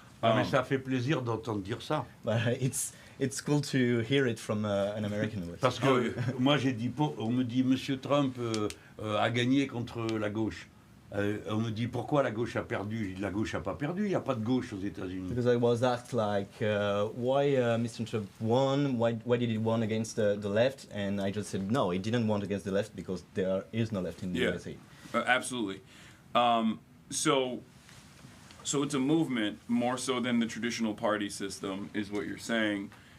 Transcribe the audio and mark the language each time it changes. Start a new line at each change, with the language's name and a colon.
French: Ah, mais ça fait plaisir d'entendre dire ça.
English: But it's cool to hear it from an American voice.
French: Parce que moi j'ai dit, on me dit Monsieur Trump a gagné contre la gauche. On me dit pourquoi la gauche a perdu. Je dis la gauche n'a pas perdu, il n'y a pas de gauche aux États-Unis.
English: Because I was asked like, why Mr. Trump won? Why did he won against the left? And I just said no, he didn't won against the left because there is no left in the Yeah. USA. Absolutely. So it's a movement more so than the traditional party system, is what you're saying.